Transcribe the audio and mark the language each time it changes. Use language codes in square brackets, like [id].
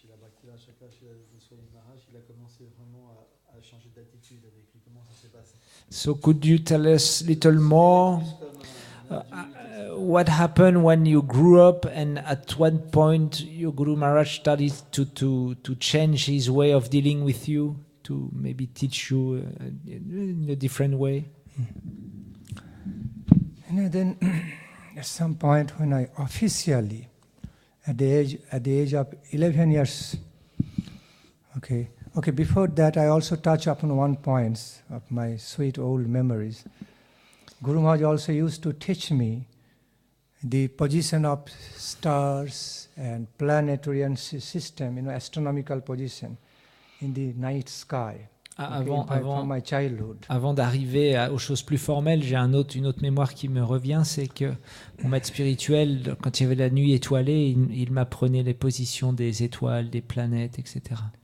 [fr] Shila Bhakti Shaka, Shila Swami Maharaj, il a commencé vraiment à changer d'attitude avec lui. Comment ça s'est passé? [en] So could you tell us a little more [fr] Plus comme un adulte, etc. [en] what happened when you grew up and at one point your Guru Maharaj started to change his way of dealing with you, to maybe teach you in a different way? Then at some point when I officially, at the age of 11 years, okay, before that I also touch upon one point of my sweet old memories. Guru Maharaj also used to teach me the position of stars and planetary system, astronomical position in the night sky. From my childhood. [fr] Avant d'arriver aux choses plus formelles, j'ai une autre mémoire qui me revient, c'est que mon maître spirituel, quand il y avait la nuit étoilée, il m'apprenait les positions des étoiles, des planètes, etc.